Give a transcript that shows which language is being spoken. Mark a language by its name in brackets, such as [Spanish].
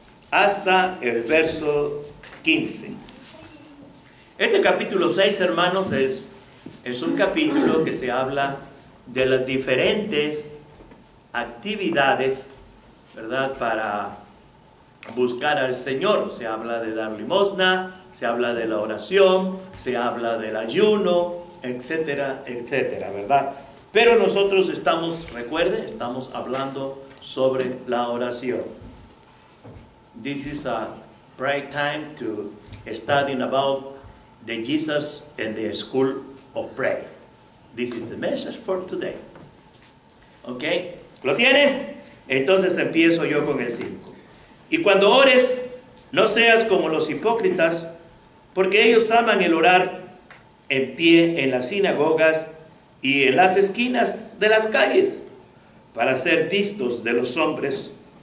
[Spanish] Hasta el verso 15. Este capítulo 6, hermanos, es un capítulo que se habla de las diferentes actividades, ¿verdad?, para buscar al Señor. Se habla de dar limosna, se habla de la oración, se habla del ayuno, etcétera, etcétera, ¿verdad? Pero nosotros estamos hablando sobre la oración. [English] This is a bright time to studying about the Jesus and the school of prayer. This is the message for today. [Spanish] ¿Ok? ¿Lo tienen? Entonces empiezo yo con el 5. Y cuando ores, no seas como los hipócritas, porque ellos aman el orar en pie en las sinagogas y en las esquinas de las calles, para ser vistos de los hombres.